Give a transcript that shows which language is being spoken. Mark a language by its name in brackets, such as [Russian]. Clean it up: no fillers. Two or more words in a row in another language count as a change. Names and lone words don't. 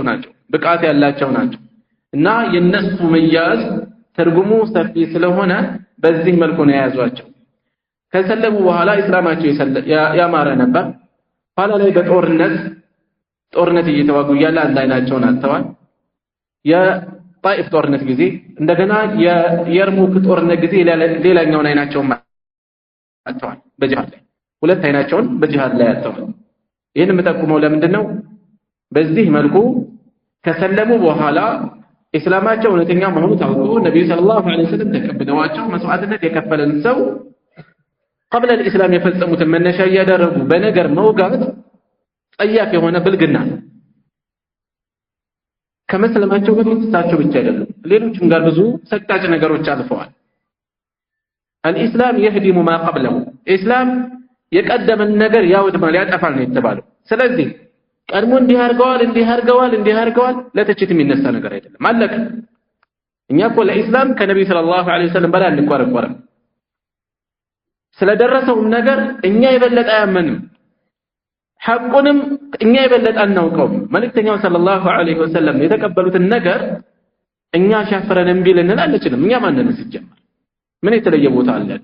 [Amharic] ናቸው፣ ብቃት ያላቸው ናቸው እና የነሱ መያዝ ትርጉሙ ሰፊ ስለሆነ በዚህ መልኩ ነው የያዟቸው። ከሰለሙ በኋላ እስላማቸው ያማረ ነበር። ኋላ ላይ በጦርነት እየተዋጉ ያለ አንድ አይናቸውን አጥተዋል። የጣኢፍ ጦርነት ጊዜ እንደገና የየርሙክ ጦርነት ጊዜ ሌላኛውን አይናቸውን አጥተዋል። በጂሃድ ላይ ሁለት አይናቸውን በጂሃድ ላይ አጥተዋል። ይህን የምጠቁመው ለምንድን ነው? በዚህ መልኩ ከሰለሙ በኋላ እስላማቸው እውነተኛ መሆኑ ታውቆ ነብዩ [Arabic] صلى الله عليه وسلم [Amharic] ተቀብለዋቸው መስዋዕትነት የከፈለን ሰው [Arabic] قبل الاسلام [Amharic] የፈጸሙትን መነሻ ያደረጉ በነገር መውጋት ጸያፍ የሆነ ብልግና ነው። ከመስለማቸው በፊት እሳቸው ብቻ አይደሉም፣ ሌሎችም ጋር ብዙ ሰቃጭ ነገሮች አልፈዋል። [Arabic] الاسلام يهدم ما قبله [Amharic] እስላም የቀደመን ነገር ያወድማል ያጠፋል ነው የተባለው። ስለዚህ ቀድሞ እንዲህ አድርገዋል ለተችት የሚነሳ ነገር አይደለም። አለቀ። እኛ እኮ ለኢስላም ከነብዩ [Arabic] صلى الله عليه وسلم [Amharic] በላይ አንቆረቆርም። ስለደረሰው ነገር እኛ የበለጠ አያመንም፣ ሐቁንም እኛ የበለጠ አናውቀውም። መልእክተኛው [Arabic] صلى الله عليه وسلم [Amharic] የተቀበሉትን ነገር እኛ ሻፈረን እምቢ ልንል አንችልም። እኛ ማንነን ሲጀመር ምን የተለየ ቦታ አለን?